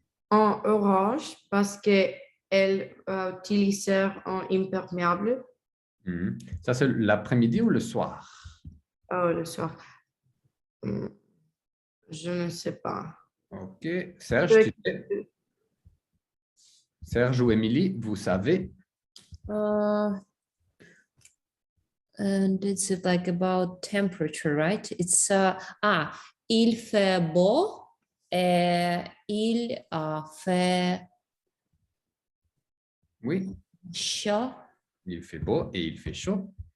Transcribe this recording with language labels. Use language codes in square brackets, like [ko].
[fr] en orange parce qu'elle utilisait un imperméable Ça, c'est l'après-midi ou le soir? le soir. Je ne sais pas. OK. Serge, tu sais? Serge ou Émilie, vous savez? [en] And it's like about temperature, right? [fr] It's il fait beau et il fait Oui, chaud. il fait beau et il fait chaud.